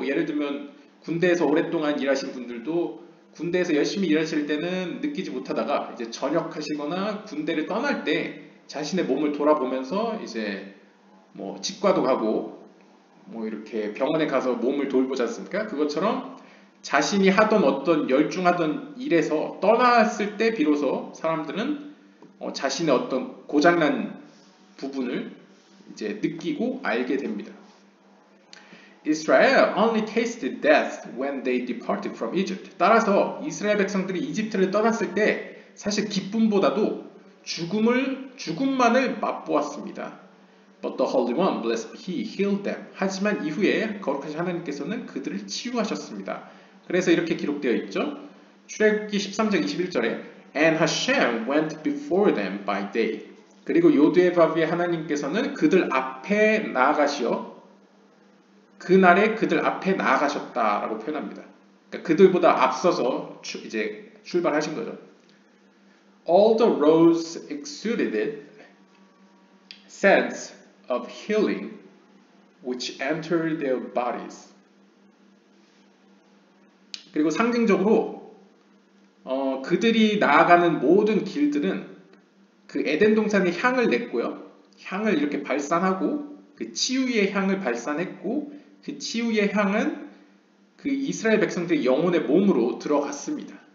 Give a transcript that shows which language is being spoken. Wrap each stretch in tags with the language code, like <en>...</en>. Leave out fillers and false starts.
<ko>예를 들면 군대에서 오랫동안 일하신 분들도 군대에서 열심히 일하실 때는 느끼지 못하다가 이제 전역하시거나 군대를 떠날 때 자신의 몸을 돌아보면서 이제 치과도 가고 이렇게 병원에 가서 몸을 돌보지 않습니까? 그것처럼 자신이 하던 어떤 열중하던 일에서 떠났을 때 비로소 사람들은 자신의 어떤 고장난 부분을 이제 느끼고 알게 됩니다.</ko> <en>Israel only tasted death when they departed from Egypt.</en> <ko>따라서 이스라엘 백성들이 이집트를 떠났을 때 사실 기쁨보다도 죽음만을 맛보았습니다.</ko> <en>But the Holy One, blessed be He, healed them.</en> <ko>하지만 이후에 거룩하신 하나님께서는 그들을 치유하셨습니다. 그래서 이렇게 기록되어 있죠. 출애굽기 13장 21절에</ko> <en>And Hashem went before them by day.</en> <ko>그리고 요드에바비의 하나님께서는 그들 앞에 나아가시어 그날에 그들 앞에 나아가셨다라고 표현합니다. 그러니까 그들보다 앞서서 이제 출발하신 거죠.</ko> <en>All the roads exuded sense of healing which entered their bodies.</en> <ko>그리고 상징적으로 그들이 나아가는 모든 길들은 그 에덴 동산의 향을 냈고요. 향을 이렇게 발산하고 그 치유의 향을 발산했고 그 치유의 향은 그 이스라엘 백성들의 영혼의 몸으로 들어갔습니다.</ko>